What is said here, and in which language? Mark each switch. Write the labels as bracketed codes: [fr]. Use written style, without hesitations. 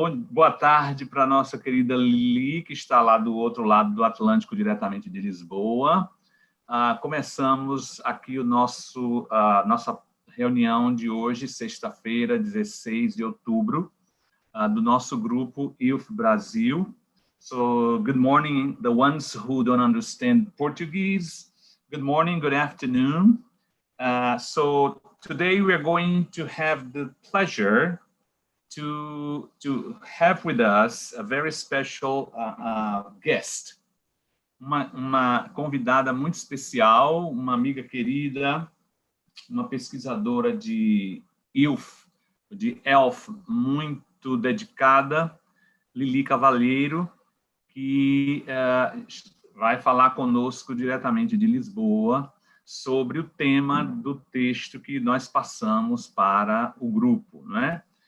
[pt] Boa tarde para a nossa querida Lili, que está lá do outro lado do Atlântico, diretamente de Lisboa. Começamos aqui nossa reunião de hoje, sexta-feira, 16 de outubro, do nosso grupo ILF Brasil. [en] So, good morning, the ones who don't understand Portuguese. Good morning, good afternoon. So, today we are going to have the pleasure to have with us a very special guest. [pt] Uma convidada muito especial, uma amiga querida, uma pesquisadora de ILF muito dedicada, Lili Cavalheiro, que vai falar conosco diretamente de Lisboa sobre o tema do texto que nós passamos para o grupo, né?